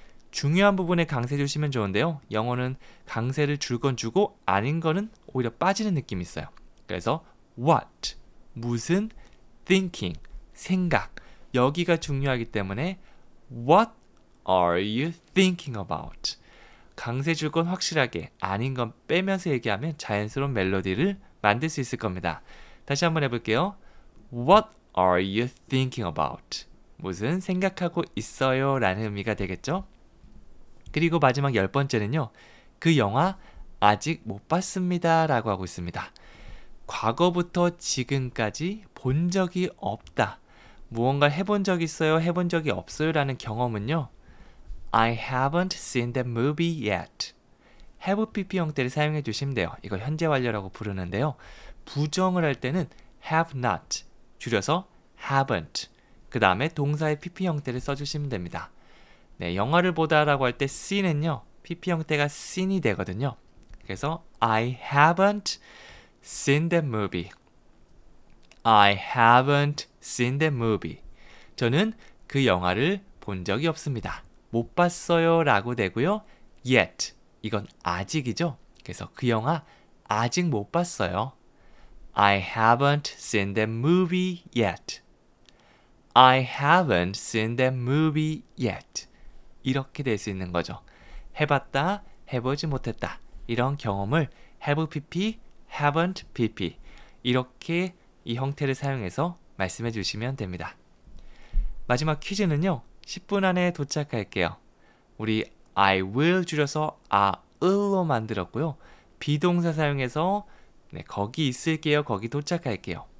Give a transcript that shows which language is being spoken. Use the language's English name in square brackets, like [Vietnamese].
[Korean] 중요한 부분에 강세 주시면 좋은데요. 영어는 강세를 줄 건 주고 아닌 거는 오히려 빠지는 느낌이 있어요. 그래서 what, 무슨, thinking, 생각. 여기가 중요하기 때문에 [English] What are you thinking about? [Korean] 강세 줄 건 확실하게, 아닌 건 빼면서 얘기하면 자연스러운 멜로디를 만들 수 있을 겁니다. 다시 한번 해볼게요. [English] What are you thinking about? [Korean] 무슨 생각하고 있어요? 라는 의미가 되겠죠? 그리고 마지막 10번째는요. 그 영화 아직 못 봤습니다. 라고 하고 있습니다. 과거부터 지금까지 본 적이 없다. 무언가 해본 적 있어요? 해본 적이 없어요? 라는 경험은요. [English] I haven't seen that movie yet. [Korean] have pp 형태를 사용해 주시면 돼요. 이걸 현재 완료라고 부르는데요. 부정을 할 때는 have not, 줄여서 haven't. 그 다음에 동사의 pp 형태를 써주시면 됩니다. 네, 영화를 보다라고 할 때 see는요. pp 형태가 seen이 되거든요. 그래서 [English] I haven't seen that movie. I haven't seen that movie. [Korean] 저는 그 영화를 본 적이 없습니다. 못 봤어요 라고 되고요. yet. 이건 아직이죠. 그래서 그 영화 아직 못 봤어요. [English] I haven't seen that movie yet. I haven't seen that movie yet. [Korean] 이렇게 될 수 있는 거죠. 해봤다, 해보지 못했다. 이런 경험을 have pp, haven't pp. 이렇게 이 형태를 사용해서 말씀해 주시면 됩니다. 마지막 퀴즈는요. 10분 안에 도착할게요. 우리 I will 줄여서 I'll로 만들었고요. 비동사 사용해서 거기 있을게요. 거기 도착할게요.